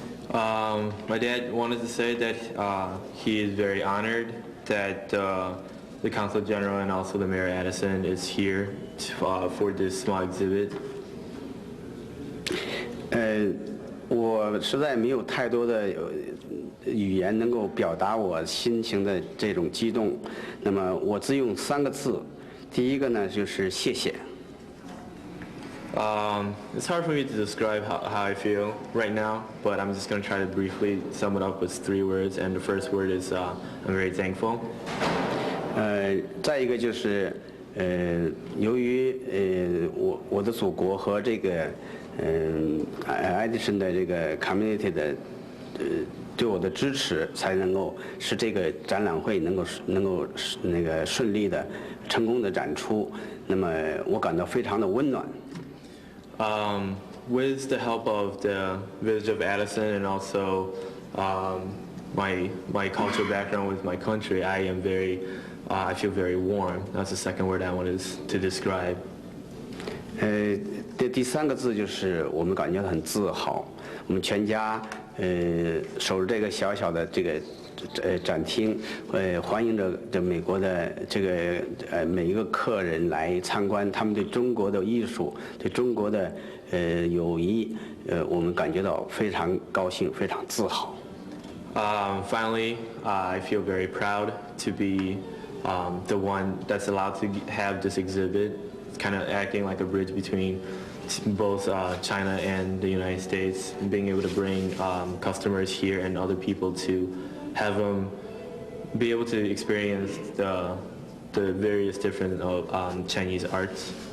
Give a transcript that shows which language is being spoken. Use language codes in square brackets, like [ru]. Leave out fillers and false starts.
[en] My dad wanted to say that he is very honored that the Consul General and also the Mayor Addison is here for this small exhibit. [zh] 我实在没有太多的语言能够表达我心情的这种激动，那么我只用3个字，第一个呢就是谢谢。 [en] It's hard for me to describe how I feel right now, but I'm just going to try to briefly sum it up with 3 words, and the first word is I'm very thankful. [zh] 再一个就是由于我的祖国和这个爱迪生的这个 community 的对我的支持，才能够使这个展览会能够那个顺利的、成功的展出。那么我感到非常的温暖。 [en] With the help of the village of Addison and also my cultural background with my country, I feel very warm. That's the second word I wanted to describe. [zh] 第3个字就是我们感觉很自豪，我们全家守着这个小小的这个展厅，欢迎着美国的这个每一个客人来参观，他们对中国的艺术、对中国的友谊，我们感觉到非常高兴，非常自豪。 [en] Finally, I feel very proud to be the one that's allowed to have this exhibit. It's kind of acting like a bridge between both China and the United States, and being able to bring customers here and other people to have them be able to experience the various different Chinese arts.